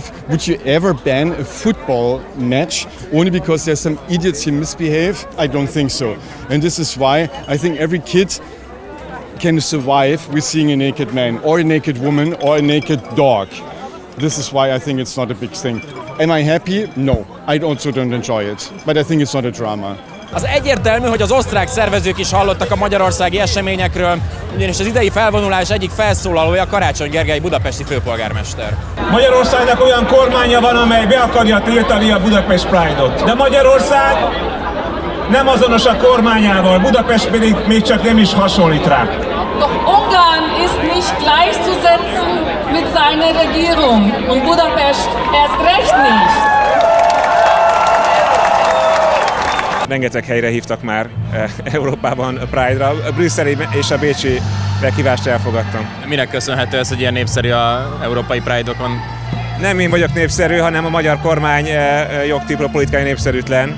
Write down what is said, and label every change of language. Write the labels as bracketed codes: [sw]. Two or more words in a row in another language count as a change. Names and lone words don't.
[en] Would you ever ban a football match only because there's some idiots who misbehave? I don't think so. And this is why I think every kid can survive with seeing a naked man or a naked woman or a naked dog. This is why I think it's not a big thing. Am I happy? No. I also don't enjoy it. But I think it's not a drama. [hu] Az egyértelmű, hogy az osztrák szervezők is hallottak a magyarországi eseményekről, ugyanis az idei felvonulás egyik felszólalója Karácsony Gergely budapesti főpolgármester. Magyarországnak olyan kormánya van, amely be akarja tiltani a Budapest Pride-ot. De Magyarország nem azonos a kormányával, Budapest pedig még csak nem is hasonlít rá. [de] Doch Ungarn ist nicht gleichzusetzen mit seiner Regierung und Budapest erst recht nicht. [hu] Rengeteg helyre hívtak már Európában a Pride-ra. A brüsszeli és a bécsi meghívást elfogadtam. Minek köszönhető ez, hogy ilyen népszerű az európai Pride-okon? Nem én vagyok népszerű, hanem a magyar kormány jogtipra politikai népszerűtlen.